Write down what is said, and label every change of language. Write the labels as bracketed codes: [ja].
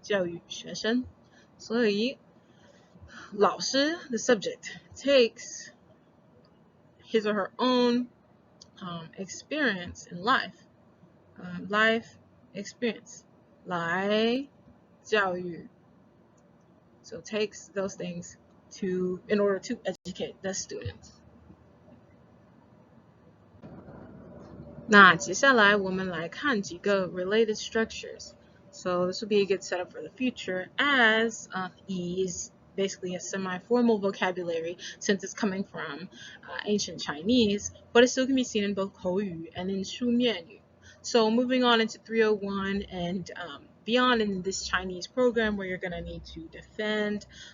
[en] 教育学生，所以老师 the subject takes his or her own experience in life, life experience 来教育 so takes those things in order to educate the students. [zh] 那接下来我们来看几个 related structures. [en] So this would be a good setup for the future, as is basically a semi-formal vocabulary since it's coming from ancient Chinese, but it still can be seen in both 口语 and in 书面语. So moving on into 301 and beyond in this Chinese program where you're going to need to defend